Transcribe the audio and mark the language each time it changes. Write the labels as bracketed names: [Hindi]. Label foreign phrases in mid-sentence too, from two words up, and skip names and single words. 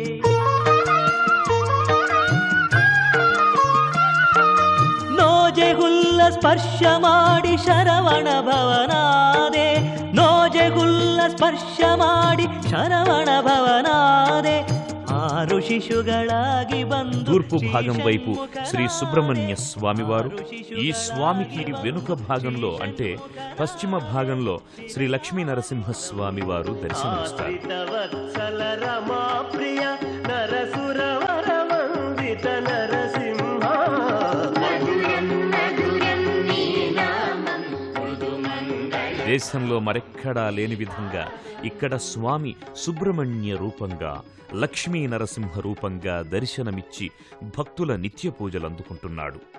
[Kannada] ನೋಜೆ ಹುಲ್ಲ ಸ್ಪರ್ಶ ಮಾಡಿ ಶರವಣ ಭವನಾದೆ, ನೋಜೆ ಹುಲ್ಲ ಸ್ಪರ್ಶ ಮಾಡಿ ಶರವಣ ಭವನಾದೆ. ಆರು ಶಿಶುಗಳಾಗಿ ಬಂದು [Telugu] తూర్పు భాగం వైపు శ్రీ సుబ్రహ్మణ్య స్వామివారు, ఈ స్వామికి వెనుక భాగంలో అంటే పశ్చిమ భాగంలో శ్రీ లక్ష్మీ నరసింహస్వామి వారు దర్శనమిస్తారు. దేశంలో మరెక్కడా లేని విధంగా ఇక్కడ స్వామి సుబ్రహ్మణ్య రూపంగా, లక్ష్మీ నరసింహ రూపంగా దర్శనమిచ్చి భక్తుల నిత్య పూజలు అందుకుంటున్నాడు.